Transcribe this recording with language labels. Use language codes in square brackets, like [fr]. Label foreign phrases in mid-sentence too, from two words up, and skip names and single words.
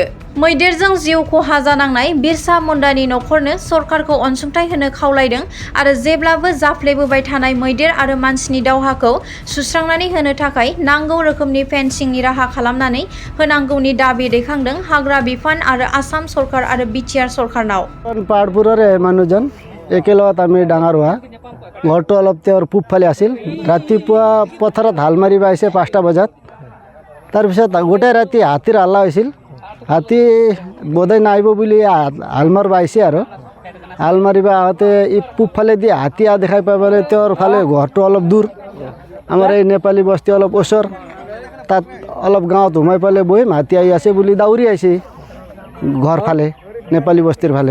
[brx] मैदेरजों जिउ खहा जानांनाय बिरसा मुंडानि नखरनो सरकारखौ अनसुंथाइ होनो खावलायदों आरो जेब्लाबो जाफ्लेबोबाय थानाय मैदेर आरो मानसिनि दावहाखौ सुस्रांनानै होनो थाखाय नांगौ रोखोमनि फेन्सिंनि राहा खालामनानै होनांगौनि दाबि दैखांदों हाग्रा बिफान आरो आसाम सरकार आरो बिटिआर सरकारनाव। [as] পাহাৰপুৰৰে মানুহজন একেলগত আমি ডাঙৰ হোৱা। ঘৰটো অলপ তেওঁৰ পূবফালে আছিল। ৰাতিপুৱা পথাৰত হাল মাৰিব আহিছে 5টা বজাত। তাৰপিছত গোটেই ৰাতি হাতীৰ হাল্লা হৈছিল। হাতী বোধহয় নাহিব বুলি হাল মাৰিব আহিছে আৰু হাল মাৰিব আহোঁতে ই পূবফালে দি হাতী দেখাই পাই পেলাই তেওঁৰ ফালে ঘৰটো অলপ দূৰ, আমাৰ এই নেপালী বস্তি অলপ ওচৰ, তাত অলপ গাঁৱত সোমাই পেলাই বহিম, হাতী আহি আছে বুলি দাউৰি আহিছে ঘৰ ফালে, নেপালী বস্তিৰ ফালে।